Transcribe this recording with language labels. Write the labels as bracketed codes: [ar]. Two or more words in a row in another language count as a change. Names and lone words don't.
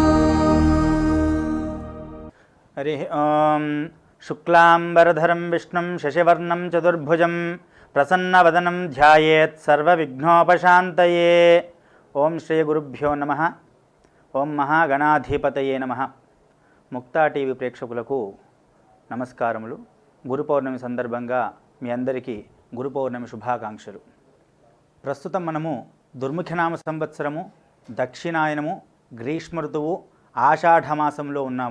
[sa] हरि ओं। शुक्लांबरधरं विष्णुं शशिवर्णं चतुर्भुजं प्रसन्नवदनं ध्यायेत् सर्वविघ्नोपशान्तये। ओं श्री गुरुभ्यो नमः। ओं महागणाधिपतये नमः। [te] ముక్తా టీవీ ప్రేక్షకులకు నమస్కారములు. గురు పౌర్ణమి సందర్భంగా మీ అందరికీ గురు పౌర్ణమి శుభాకాంక్షలు. ప్రస్తుతం మనము దుర్ముఖనామ సంవత్సరము, దక్షిణాయనము, గ్రీష్మ ఋతువు, ఆషాఢమాసంలో ఉన్నాము.